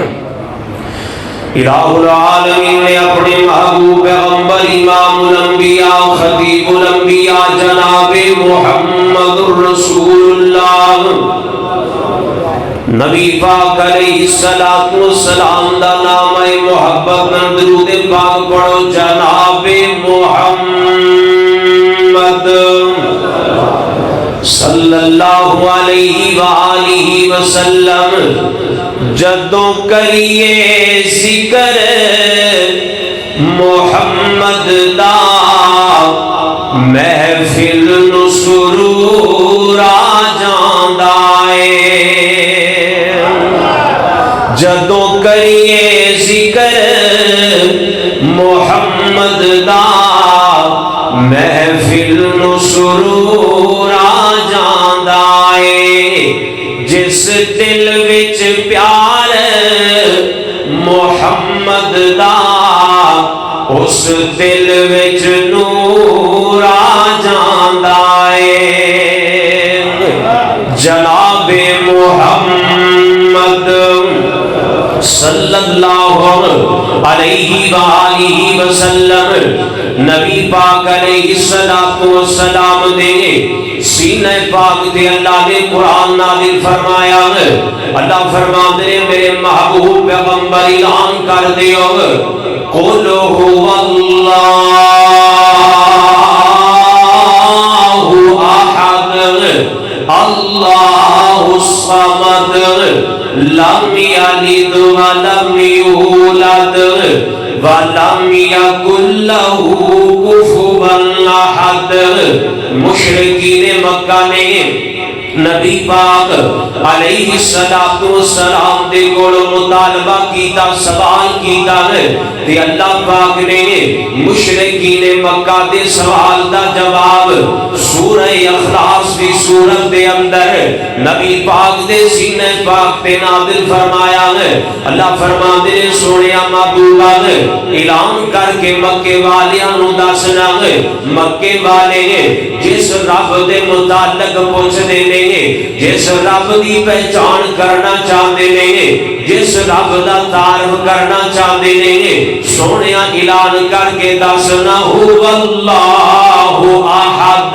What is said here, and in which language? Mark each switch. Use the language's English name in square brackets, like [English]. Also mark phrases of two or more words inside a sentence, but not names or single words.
[Punjabi] الہ العالمین نے اپنے محبوب پیغمبر امام الانبیاء خطیب الانبیاء جناب محمد الرسول اللہ نبی پاک [Arabic] علیہ السلام [Punjabi] دا نام محبت میں درود پاک پڑھو، جناب محمد [Arabic] صلی اللہ علیہ وآلہ وسلم۔ [Punjabi] جدوں کریے ذکر محمد دا محفل نو سرور آ جاندا اے، جدوں کریے ذکر محمد دا محفل نو سرور آ جاندا اے، جس دل وچ پیار محمد دا اس دل وچ نور آ جاندا اے۔ جناب محمد [Arabic] صلی اللہ علیہ وآلہ وسلم [Punjabi] نبی پاک [Arabic] علیہ السلام [Punjabi] دے سینہ پاک دے اللہ نے قرآن نازل فرمایا۔ [Urdu] اللہ فرماتے ہیں میرے محبوب پیغمبر اعلان کر دیو، [Arabic] قل هو اللہ احد اللہ الصمد لم یلد ولم یولد يكن له كفوا أحد. [Punjabi] مشرکین مکہ نے نبی پاک [Arabic] علیہ السلام [Punjabi] دے کول مطالبہ کیتا، سوال کیتا ہے تے اللہ پاک نے مشرکین مکہ دے سوال دا جواب سورہ اخلاص دی سورت دے اندر نبی پاک دے سینے پاک تے نازل فرمایا ہے. اللہ فرماندے نے سونیا محبوبا اعلان کر کے مکے والیاں نو دسنا ہے، مکے والے جس رب دے متعلق پوچھدے نے، جس رب دی [Urdu] پہچان کرنا چاہتے ہیں، [Punjabi] جس رب دا [Urdu] تعارف کرنا چاہتے ہیں، [Punjabi] سونیا اعلان کر کے دسنا [Arabic] هو اللہ احد.